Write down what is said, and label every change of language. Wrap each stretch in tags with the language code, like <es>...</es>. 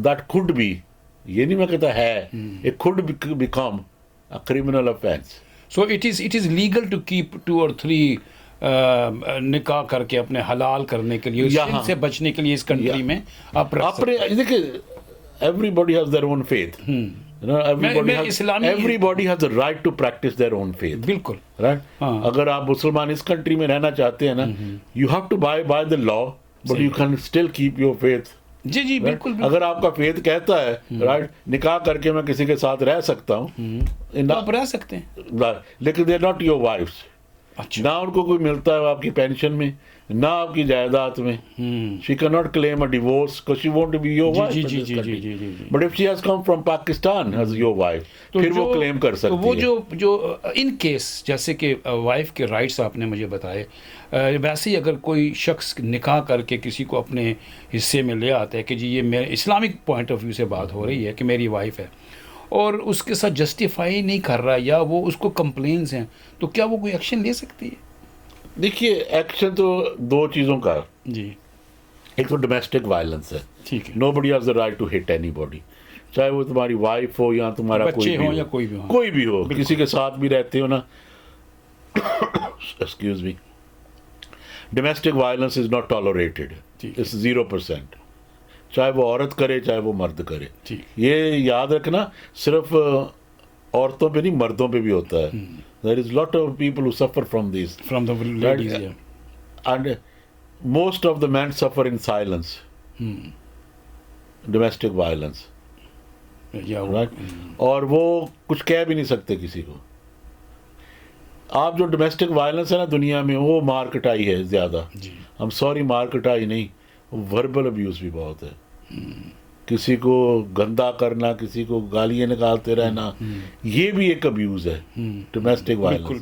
<en>that could be,</en> <ur>یہ نہیں میں کہتا ہے,</ur> <en>It could become a criminal offence. So it is legal to keep</en> <ur>2 اور 3 نکاح کر کے اپنے حلال کرنے کے لیے, سن سے بچنے کے لیے اس کنٹری میں اپنے. دیکھیں,</ur> <en>Everybody has their own faith. Everybody has the right to practice their own faith.</en> <ur>بالکل.</ur> <en>Right.</en> <ur>اگر آپ مسلمان اس کنٹری میں رہنا چاہتے ہیں نا,</ur> <en>you have to by the law, but you can still keep your faith.</en> <ur>جی بالکل. اگر آپ کا فیتھ کہتا ہے, رائٹ, نکاح کر کے میں کسی کے ساتھ رہ سکتا ہوں, آپ رہ سکتے ہیں,</ur> <en>لیکن they are not your wives.</en> <ur>نہ ان کو کوئی ملتا ہے آپ کی پینشن میں, نہ آپ کی جائیداد میں.</ur> <en>She cannot claim a divorce because she won't be your wife. But if she has come from Pakistan as your wife,</en> <ur>پھر وہ کلیم کر سکتی ہے. وہ جو ان کیس جیسے کہ وائف کے رائٹس آپ نے مجھے بتائے, ویسے ہی اگر کوئی شخص نکاح کر کے کسی کو اپنے حصے میں لے آتا ہے کہ جی یہ میرے اسلامک پوائنٹ آف ویو سے بات ہو رہی ہے کہ میری وائف ہے, اور اس کے ساتھ جسٹیفائی نہیں کر رہا یا وہ اس کو کمپلینس ہیں, تو کیا وہ کوئی ایکشن لے سکتی ہے؟ دیکھیے, ایکشن تو 2 چیزوں کا ہے. جی. ایک تو ڈومیسٹک وائلنس ہے. ٹھیک ہے.</ur> <en>Nobody has the right to hit anybody,</en> <ur>چاہے وہ تمہاری وائف ہو یا تمہارا کوئی بھی ہو, کسی کے ساتھ بھی رہتے ہو نا.</ur> <en>Excuse me. Domestic violence is not tolerated. It's 0%,</en> <ur>چاہے وہ عورت کرے چاہے وہ مرد کرے. یہ یاد رکھنا, صرف عورتوں پہ نہیں, مردوں پہ بھی ہوتا ہے.</ur> <en>There is lot of people who suffer from this. From the ladies, yeah. And most of the men suffer in silence. Domestic violence. Yeah. Right?</en> <ur>اور وہ کچھ کہہ بھی نہیں سکتے کسی کو. آپ جو ڈومیسٹک وائلنس ہے نا دنیا میں, وہ مار کٹائی ہے زیادہ. ہم سوری, مار کٹائی نہیں, وربل ابیوز بھی بہت ہے. کسی کو گندا کرنا, کسی کو گالیاں نکالتے رہنا, یہ بھی ایک ابیوز ہے, ڈومیسٹک وائلنس.</ur>